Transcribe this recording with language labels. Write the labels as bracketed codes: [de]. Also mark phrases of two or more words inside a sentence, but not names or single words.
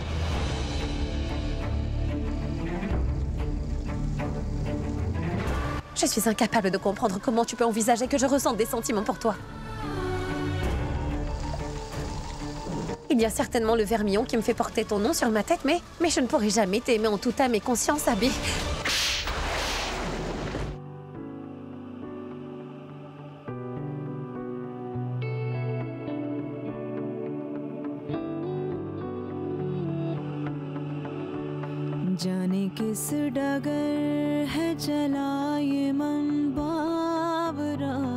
[fr] Je suis incapable de comprendre comment tu peux envisager que je ressente des sentiments pour toi. Il y a certainement le vermillon qui me fait porter ton nom sur ma tête, mais je ne pourrai jamais t'aimer en toute âme et conscience, Abby. [hi] जाने किस डगर है चला ये मन बावरा